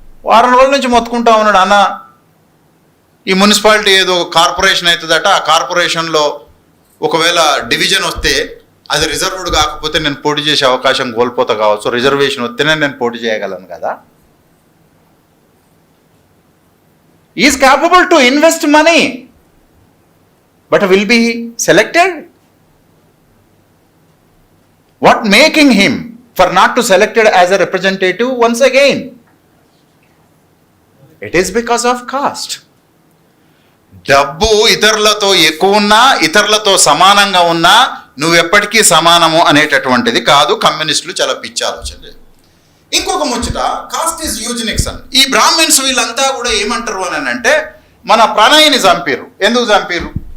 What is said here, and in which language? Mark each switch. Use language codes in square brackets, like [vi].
[te] వారం రోజుల నుంచి మొత్తుకుంటా ఉన్నాడు, అన్న ఈ మున్సిపాలిటీ ఏదో కార్పొరేషన్ అవుతుందట, ఆ కార్పొరేషన్లో ఒకవేళ డివిజన్ వస్తే అది రిజర్వ్డ్ కాకపోతే నేను పోటీ చేసే అవకాశం కోల్పోతా కావచ్చు, రిజర్వేషన్ వస్తేనే నేను పోటీ చేయగలను కదా. [en] He is capable to invest money, but will be selected? What making him for not to selected as a representative once again? It is because of caste. [te] డబ్బు ఇతరులతో ఎక్కువ ఉన్నా, ఇతరులతో సమానంగా ఉన్నా నువ్వు ఎప్పటికీ సమానము అనేటటువంటిది కాదు. కమ్యూనిస్టులు చాలా పిచ్చి ఆలోచన. ఇంకొక ముచ్చట, [en] caste is eugenics [te] అని. ఈ బ్రాహ్మిన్స్ వీళ్ళంతా కూడా ఏమంటారు అని అంటే, మన ప్రణయిని చంపారు. ఎందుకు చంపారు?